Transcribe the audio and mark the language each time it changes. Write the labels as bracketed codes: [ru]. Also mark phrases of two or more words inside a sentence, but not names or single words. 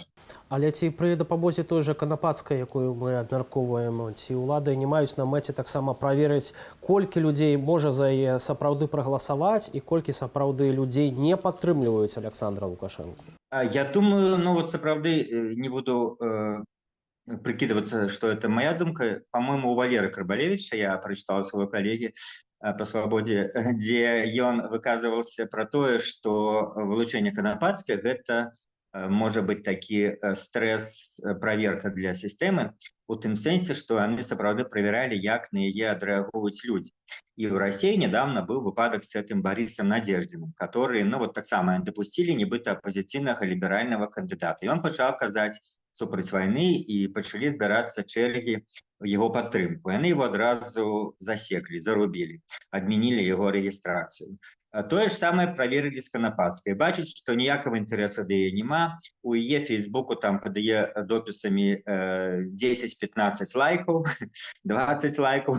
[be] Але ці пры дапамозе той жа Канапацкай, якую мы абмяркоўваем, ці ўлады не маюць на мэце таксама праверыць, колькі людзей можа за яе сапраўды прагаласаваць і колькі сапраўды людзей не падтрымліваюць Александра Лукашэнку? [ru] Я думаю, ну вот сапраўды не буду прикидываться, что это моя думка. По-моему, у Валеры Карбалевича, я прочитал своего коллеги по «Свободе», где он выказывался про то, что вылучение Канапацкай – это может быть таки стресс-проверка для системы, [be] у тым сэнсе, [ru] что они сапраўды проверяли, [be] як на яе адрэагуюць [ru] люди. И в России недавно был выпадок с этим Борисом Надеждиным, который, ну вот так само допустили нібыта оппозиционного либерального кандидата. И он начал казать [be] супраць войны, и пачалі збірацца чэргі его падтрымку. Яны его адразу засеклі, зарубілі, адмянілі его рэгістрацыю. Тое ж самае праверылі з Канапацкай. Бачыць, што ніякага інтарэса да яе няма. У яе Фейсбуку там пад яе допісамі 10-15 лайкаў, 20 лайкаў.